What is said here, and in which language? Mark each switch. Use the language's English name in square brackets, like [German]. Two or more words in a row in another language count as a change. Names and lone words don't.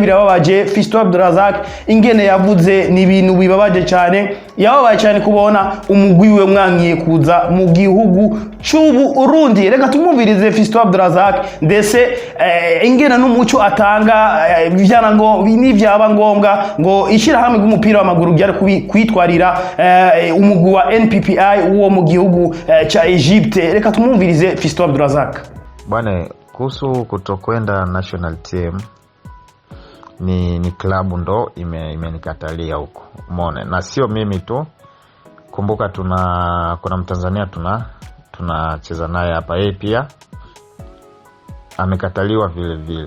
[Rundi] birababaje Fisto Abdurazak ingene yavuze ni ibintu bibabaje cyane yababaye cyane kubona umugwi we mwankiye kuza mu gihugu cy'u Burundi reka tumwumvirize Fisto Abdurazak ndetse ingene n'umuco atanga byana ngo nivyaba ngombwa ngo ishira hamwe gumupira w'amaguru byari kwitwarira umugwi wa NPPI uwo mu gihugu cha Egypte reka tumwumvirize Fisto Abdurazak. [Swahili] Bwana, kuhusu kutokwenda [English] national team [Swahili] ni klabu ndo imenikatalia huko. Umeona? Na sio mimi tu. Kumbuka kuna Mtanzania tunacheza naye hapa, yeye pia amekataliwa vile vile.